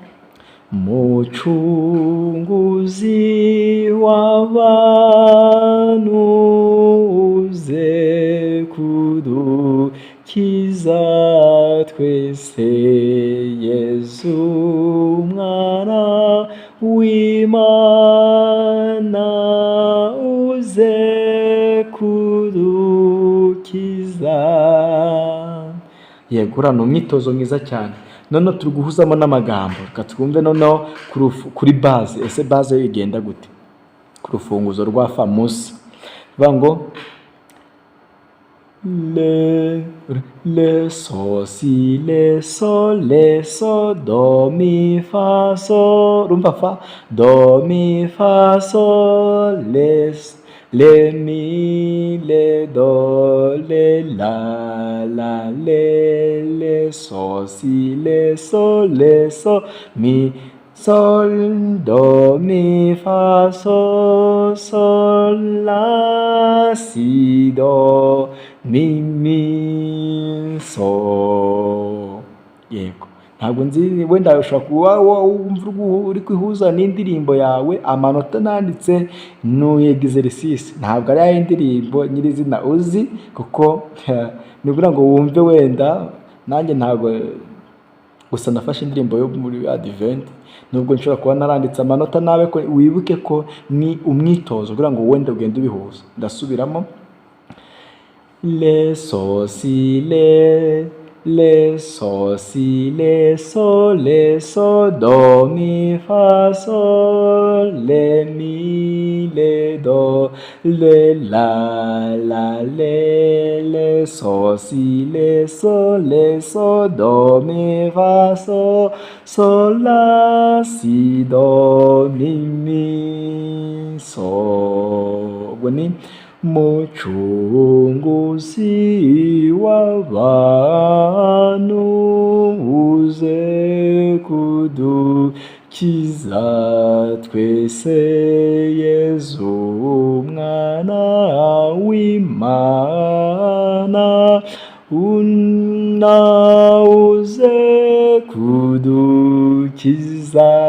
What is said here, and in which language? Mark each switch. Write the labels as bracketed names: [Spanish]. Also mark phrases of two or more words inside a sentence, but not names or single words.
[Kinyarwanda] Mucunguzi w'abantu uze kudukiza twese, Yezu mwana w'Imana uze kudukiza. Yego, uriya ni umwitozo mwiza cyane. Noneho turi guhuzamo n'amagambo, reka twumve noneho kuri base. Ese base yo igenda gute? Ku rufunguzo rwa fa munsi bivuga ngo le so si le so do mi fa so. Rumva fa do mi fa so le mi le do le la le so si le so mi sol do mi fa so sol la si do mi so. Yego, ntabwo nzi wenda ushobora kuba wumva uri kwihuza n'indirimbo yawe, amanota nanditse ni exercice, ntabwo ari ya indirimbo nyirizina uzi, kuko nibura ngo wumve wenda nanjye ntabwo gusa nafashe indirimbo yo muri Advent, nubwo nshobora kuba naranditse amanota nawe, ko wibuke ko ni umwitozo kugira ngo wenda ugende ubihuza. Ndasubiramo: le so si le so si le so do mi fa so le mi le do le la le so si le so do mi fa so la si do mi so. Ubwo ni mucunguzi w'abantu uze kudukiza twese, Yezu mwana w'Imana uze kudukiza.